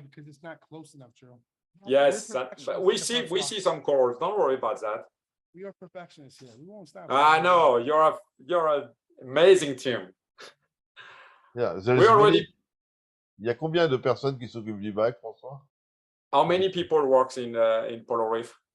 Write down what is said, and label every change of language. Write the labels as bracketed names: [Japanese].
[English] Because it's not close enough, Joe. Yes, but we see some corals. Don't worry about that. We are perfectionists here. We won't stop. I know you're an amazing team. Yeah, We already. [French] Il y a combien de personnes qui s'occupent du bac, François? [English] How many people works in PoloReeF?